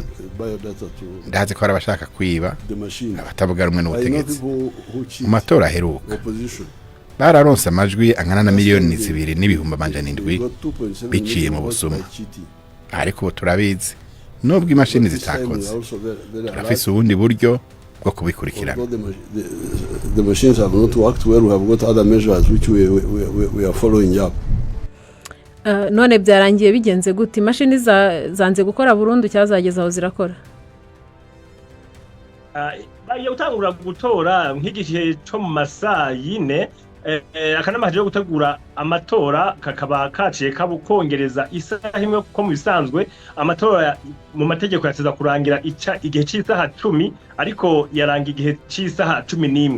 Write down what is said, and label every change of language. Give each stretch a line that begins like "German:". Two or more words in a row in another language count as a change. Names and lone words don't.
Rundi: Ndazi ko arabashaka kwiba abatavuga rumwe n'ubutegetsi. Mu matora aheruka bararonse amajwi angana na miliyoni 2,700 biciye mu busuma, ariko ubu turabizi nubwo imashini zitakoze turafise ubundi buryo bwo kubikurikirana.
English: The machines have not worked well. We have got other measures which we are following up.
Rundi: None byarangiye bigenze gute? Imashini zanze gukora burundu cyazageza aho zirakora? Bagiye gutangura gutora nk'igihe cyo mu masaa 4. Akanama kaje gutegura amatora kakaba kaciye kabukongereza isaha imwe ko mu bisanzwe amatora mu mategeko yateza kurangira igihe cy'isaha 10, ariko yaranga igihe cy'isaha 11.